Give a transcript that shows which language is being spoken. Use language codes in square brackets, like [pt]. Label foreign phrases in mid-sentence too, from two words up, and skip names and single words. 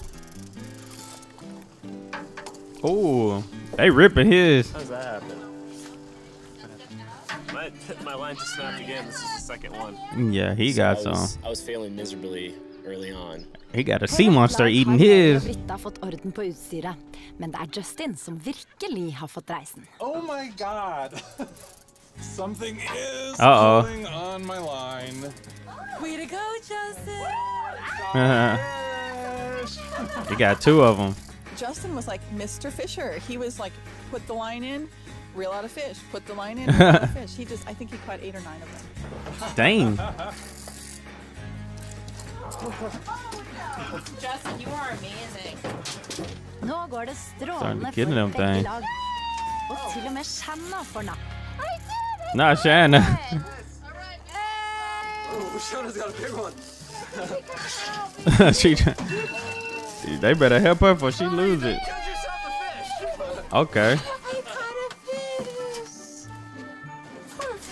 [en] Oh, they ripping his. How does that happen? My line just snapped again. This is the second one. Yeah, he got some. I was failing miserably early on. He got a sea monster eating [no] Har [en] his. [no] Britta fått orden på utstyret, men det er Justin som virkelig har fått reisen. [en] Oh my god! Something is Uh-oh. pulling on my line. Way to go, Justin! He got 2 of them. Justin was like Mr. Fisher. He was like, put the line in, reel out a fish. Put the line in, reel out a fish. I think he caught 8 or 9 of them. Dang. Justin, you are amazing. [no] Nå går det strålende [en] Starting to [no] for [en] get them [no] begge [en] things. [no] lag. Og til og med Shanna får napp. [en] Not Shanna. Oh, Shauna's got a big one. They better help her before she lose it. Catch yourself a fish. Okay. I caught a fish!